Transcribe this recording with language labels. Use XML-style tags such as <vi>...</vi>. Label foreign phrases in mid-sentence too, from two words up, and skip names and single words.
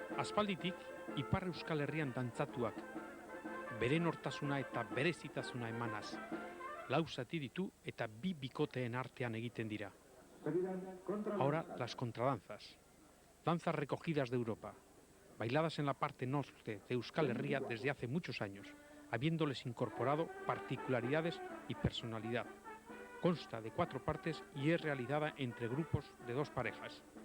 <eu>Aspalditik Ipar Euskal Herrian dantzatuak, bere nortasuna eta berezitasuna emanaz. Lau zati ditu eta bi bikoteen artean egiten dira.</eu> <es>Ahora las contradanzas. Danzas recogidas de Europa, bailadas en la parte norte de Euskal Herria desde hace muchos años, habiéndoles incorporado particularidades y personalidad. Consta de 4 partes y es realizada entre grupos de 2 parejas.</es>